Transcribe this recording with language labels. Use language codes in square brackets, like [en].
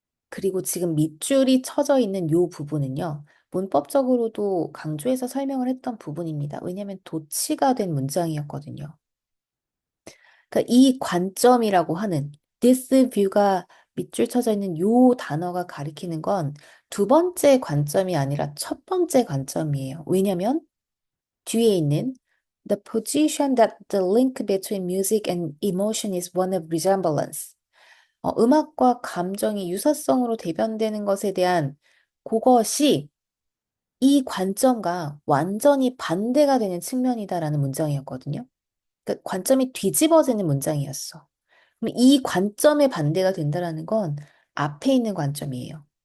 [ko] 그리고 지금 밑줄이 쳐져 있는 요 부분은요, 문법적으로도 강조해서 설명을 했던 부분입니다. 왜냐하면 도치가 된 문장이었거든요. 그러니까 이 관점이라고 하는 [en] this view [ko] 가 밑줄 쳐져 있는 요 단어가 가리키는 건 두 번째 관점이 아니라 첫 번째 관점이에요. 왜냐면 뒤에 있는 [en] the position that the link between music and emotion is one of resemblance. [ko] 음악과 감정이 유사성으로 대변되는 것에 대한 그것이 이 관점과 완전히 반대가 되는 측면이다라는 문장이었거든요. 그러니까 관점이 뒤집어지는 문장이었어. 그럼 이 관점의 반대가 된다라는 건 앞에 있는 관점이에요.